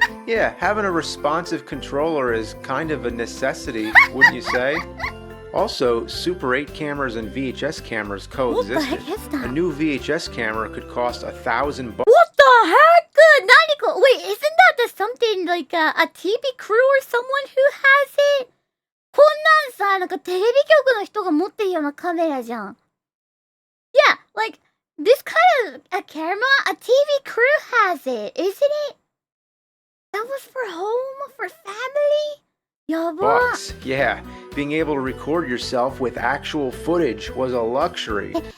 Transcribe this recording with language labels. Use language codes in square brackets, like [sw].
[en] Yeah, having a responsive controller is kind of a necessity, wouldn't you say? Also, Super 8 cameras and VHS cameras coexisted. What the heck is that? A new VHS camera could cost $1,000. What the heck? Wait, isn't that something like a TV crew or someone who has it? [ja] こんなんさ、なんかテレビ局の人が持ってるようなカメラじゃん。 [en] Yeah, like this kind of a camera, a TV crew has it, isn't it? That was for home, for family? Bucks, yeah. Being able to record yourself with actual footage was a luxury.